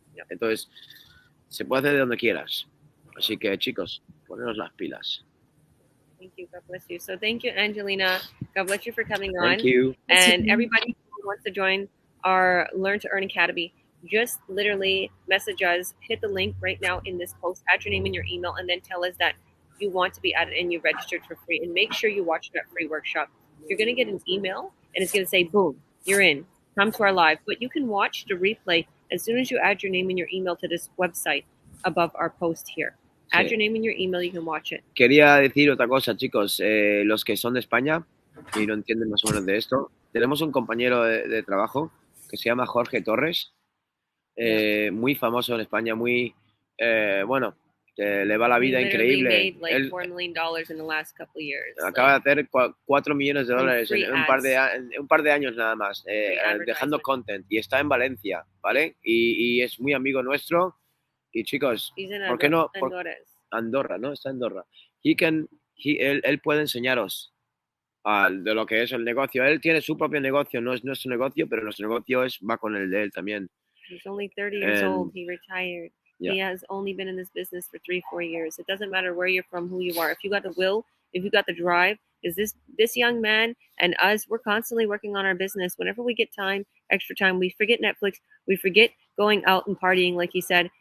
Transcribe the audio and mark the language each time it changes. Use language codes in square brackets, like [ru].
[es] Entonces, se puede hacer de donde quieras. Así que, chicos, poneros las pilas. [en] Thank you. God bless you. So thank you, Angelina. God bless you for coming on. Thank you. And everybody who wants to join our Learn to Earn Academy, just literally message us, hit the link right now in this post, add your name and your email, and then tell us that you want to be added and you registered for free. And make sure you watch that free workshop. You're going to get an email and it's going to say, boom, you're in. Come to our live. But you can watch the replay as soon as you add your name and your email to this website above our post here. Add [es] Sí. [en] your name and your email, you can watch it. [es] Quería decir otra cosa, chicos. Los que son de España y no entienden más o menos de esto, tenemos un compañero de trabajo que se llama Jorge Torres, muy famoso en España, muy, bueno, le va la vida increíble. [en] Made like [es] Él [en] $4 million in the last couple of years. [es] acaba de hacer $4 millones en un par de años nada más, dejando content, y está en Valencia, ¿vale? Y es muy amigo nuestro. Y chicos, ¿por qué no? Andorra, ¿no? Está en Andorra. Él puede enseñaros de lo que es el negocio. Él tiene su propio negocio, no es nuestro negocio, pero nuestro negocio va con el de él también. [en] He's only 30 years old. He retired. Yeah. He has only been in this business for 3-4 years. It doesn't matter where you're from, who you are. If you got the will, if you got the drive, is this young man and us, we're constantly working on our business. Whenever we get time, extra time, we forget Netflix, we forget going out and partying, like he said.